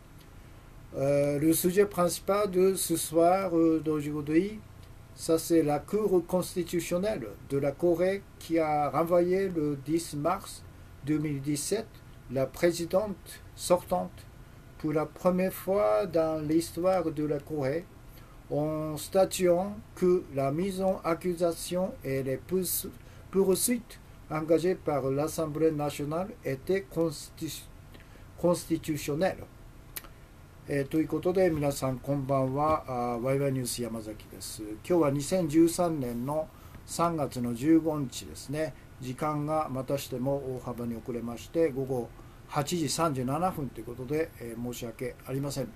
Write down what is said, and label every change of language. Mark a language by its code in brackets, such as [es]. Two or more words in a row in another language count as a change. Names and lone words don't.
[fr] Le sujet principal de ce soir d'aujourd'hui, ça c'est la Cour constitutionnelle de la Corée qui a renvoyé le 10 mars 2017 la présidente sortante pour la première fois dans l'histoire de la Corée en statuant que la mise en accusation et les poursuites engagées par l'Assemblée nationale étaient constitutionnelles. [ja] ということで皆さんこんばんは。ワイワイニュース山崎です。今日は2013年の3月の15日ですね。時間がまたしても大幅に遅れまして午後8時37分ということで、申し訳ありません。